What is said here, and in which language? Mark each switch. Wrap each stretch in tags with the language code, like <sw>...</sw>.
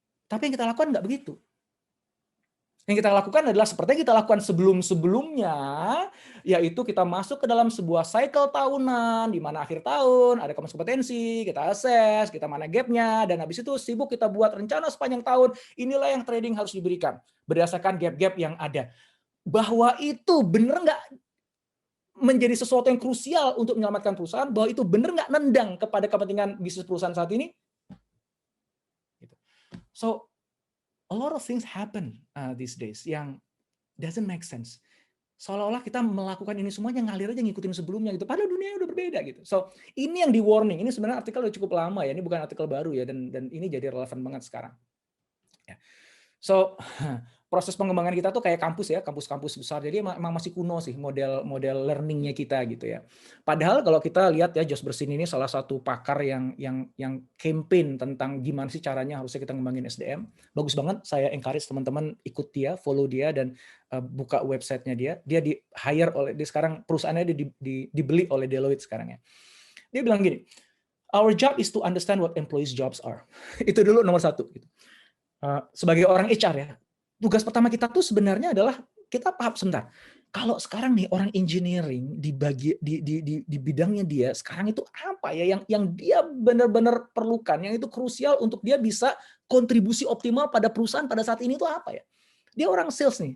<id>Tapi yang kita lakukan nggak begitu. Yang kita lakukan adalah seperti yang kita lakukan sebelum-sebelumnya, yaitu kita masuk ke dalam sebuah cycle tahunan, di mana akhir tahun ada kamus kompetensi, kita assess, kita mana gap-nya, dan habis itu sibuk kita buat rencana sepanjang tahun, inilah yang trading harus diberikan, berdasarkan gap-gap yang ada. Bahwa itu bener nggak? menjadi sesuatu yang krusial untuk menyelamatkan perusahaan, bahwa itu benar nggak nendang kepada kepentingan bisnis perusahaan saat ini.</id> <en>So a lot of things happen these days</en> <id>yang</id> <en>doesn't make sense.</en> <id>Seolah-olah kita melakukan ini semuanya ngalir aja ngikutin sebelumnya gitu. Padahal dunia udah berbeda gitu. So ini yang di warning. Ini sebenarnya artikel udah cukup lama ya. Ini bukan artikel baru ya. Dan ini jadi relevan banget sekarang. Ya. So proses pengembangan kita tuh kayak kampus ya, kampus-kampus besar. Jadi emang masih kuno sih model learningnya kita gitu ya. Padahal kalau kita lihat ya, Jos Bersin ini salah satu pakar yang campaign tentang gimana sih caranya harusnya kita ngembangin SDM. Bagus banget. Saya encourage teman-teman ikut dia, follow dia, dan buka websitenya dia. Dia di hire oleh, dia sekarang perusahaannya dibeli oleh Deloitte sekarang ya. Dia bilang gini,</id> <en>our job is to understand what employees' jobs are.</en> <id>Itu dulu nomor satu. Gitu. Sebagai orang HR ya, tugas pertama kita tuh sebenarnya adalah kita paham sebentar. Kalau sekarang nih orang engineering di bidangnya dia sekarang itu apa ya yang dia benar-benar perlukan, yang itu krusial untuk dia bisa kontribusi optimal pada perusahaan pada saat ini itu apa ya? Dia orang sales nih.</id>